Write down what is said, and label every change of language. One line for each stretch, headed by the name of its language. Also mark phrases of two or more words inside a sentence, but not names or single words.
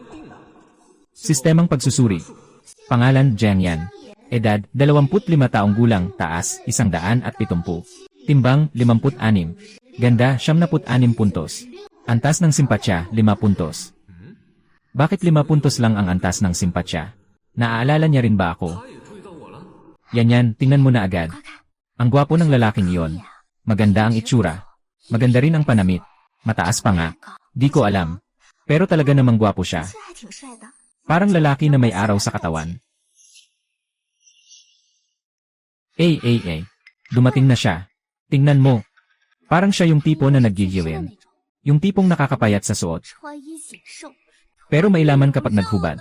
Filipino: Sistemang pagsusuri. Pangalan, Jiang Yan. Edad, 25 taong gulang, taas, 170. Timbang, 56. Ganda, 76 puntos. Antas ng simpatsya, 5 puntos. Bakit 5 puntos lang ang antas ng simpatsya? Naaalala niya rin ba ako?
Chinese: 他也注意到我了。
Filipino: Yan, tingnan mo na agad. Ang gwapo ng lalaking iyon. Maganda ang itsura. Maganda rin ang panamit. Mataas pa nga. Di ko alam. Pero talaga namang gwapo siya.
Chinese: 是还挺帅的。
Filipino: Parang lalaki na may araw sa katawan. Dumating na siya. Tingnan mo. Parang siya yung tipo na naggigiwin. Yung tipong nakakapayat sa suot. Pero may laman kapag naghubad.